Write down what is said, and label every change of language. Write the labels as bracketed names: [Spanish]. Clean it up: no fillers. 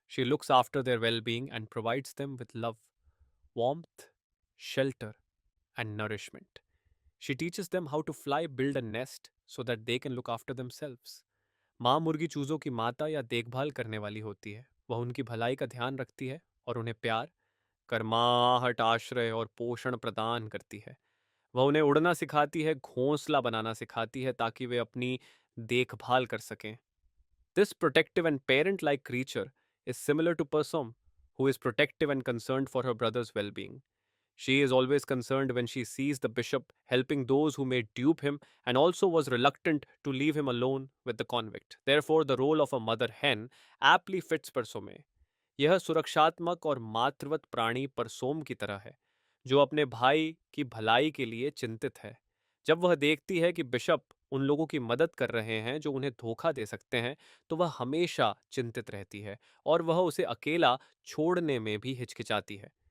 [English] She looks after their well-being and provides them with love, warmth, shelter, and nourishment. She teaches them how to fly, build a nest so that they can look after themselves. [Hindi] माँ मुर्गी चूजों की माता या देखभाल करने वाली होती है। वह उनकी भलाई का ध्यान रखती है और उन्हें प्यार, कर्माहट, आश्रय और पोषण प्रदान करती है। वह उन्हें उड़ना सिखाती है, घोंसला बनाना सिखाती है ताकि वे अपनी देखभाल कर सकें। [English] This protective and parent-like creature is similar to Persom, who is protective and concerned for her brother's well-being. She is always concerned when she sees the bishop helping those who may dupe him and also was reluctant to leave him alone with the convict. Therefore, the role of a mother hen aptly fits Persome. [Hindi] यह सुरक्षात्मक और मातृवत प्राणी परसोम की तरह है, जो अपने भाई की भलाई के लिए चिंतित है। जब वह देखती है कि बिशप उन लोगों की मदद कर रहे हैं जो उन्हें धोखा दे सकते हैं, तो वह हमेशा चिंतित रहती है और वह उसे अकेला छोड़ने में भी हिचकिचाती है।